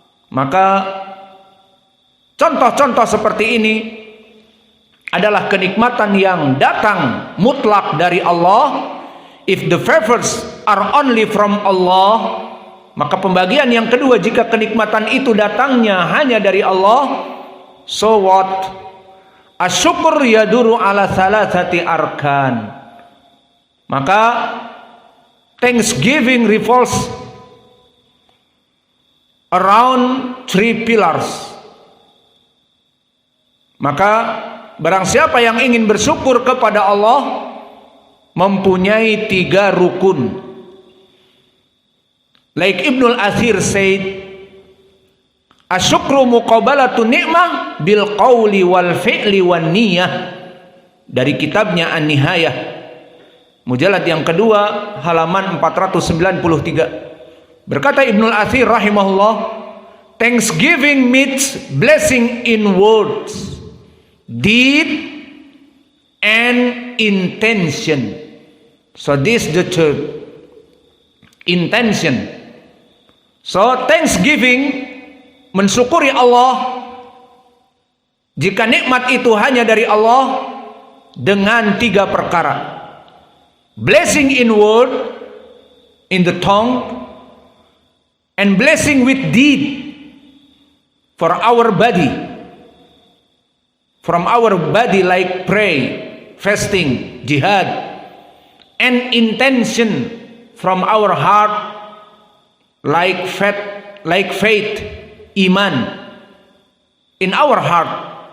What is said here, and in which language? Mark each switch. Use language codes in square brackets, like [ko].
[id] Maka contoh-contoh seperti ini adalah kenikmatan yang datang mutlak dari Allah. [en] If the favors are only from Allah, [id] maka pembagian yang kedua, jika kenikmatan itu datangnya hanya dari Allah, [en] so what? [ar] Asyukur yaduru ala salasati arkan. [id] Maka [en] thanksgiving revolves around 3 pillars. [id] Maka barang siapa yang ingin bersyukur kepada Allah mempunyai 3 rukun. [en] Like Ibnul Athir said, [ar] asyukru muqabalatu ni'mah bil qawli wal fi'li wan niyah, [id] dari kitabnya An-Nihayah, mujallad yang kedua, halaman 493. Berkata [en] Ibnul Athir rahimahullah, thanksgiving means blessing in words, deed, and intention. So this is the third, intention. So thanksgiving, [id] mensyukuri Allah, jika nikmat itu hanya dari Allah, dengan 3 perkara. [en] Blessing in word, in the tongue, and blessing with deed for our body, from our body, like pray, fasting, jihad, and intention from our heart, like faith, iman, in our heart.